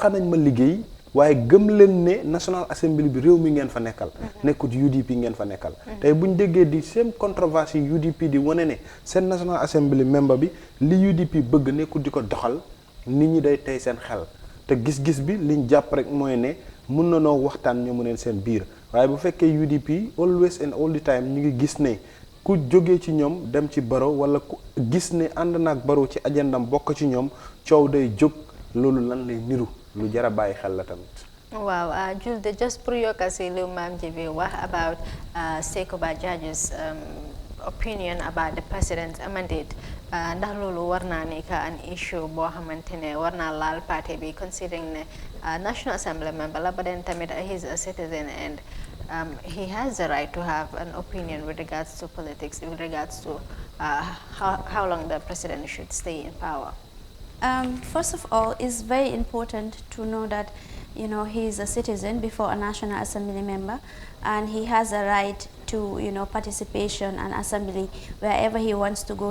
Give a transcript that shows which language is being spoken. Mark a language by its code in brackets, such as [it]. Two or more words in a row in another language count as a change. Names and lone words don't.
[wo] nañ ma liggéey waaye gëm leen ne National Assembly bi réew mi ngeen fa nekkal nekkut UDP ngeen fa nekkal tey buñ déggee di seen controverse yi UDP di wane ne seen National Assembly member bi li UDP bëgg nekkut di ko doxal nit ñi day tey seen xel te gis-gis bi liñ jàpp rek mooy ne mun na noo waxtaan ñoo mu neen seen biir waaye bu fekkee UDP [en] always and all the time [wo] ñu ngi gis ne ku jógee ci ñoom dem ci Barrow wala ku gis ne ànd naag Barrow ci agendam bokk ci ñoom coow day jóg loolu lan lay niru lu jar a bàyyi xel la tamit. [en] waaw Julde just pour [wo] yokk si lu Maam Jibi wax [en] about Seeku Ba Jaaju's opinion about the president's mandate [wo] ndax loolu war naa nekk [en] an issue [wo] boo xamante ne war naa laal parti bi [en] considering ne National Assembly member la but then tamit he's a citizen and he has the right to have an opinion with regards to politics, with regards to how long the president should stay in power. First of all, it's very important to know that, you know, he is a citizen before a National Assembly member, and he has a right to, you know, participation and assembly wherever he wants to go.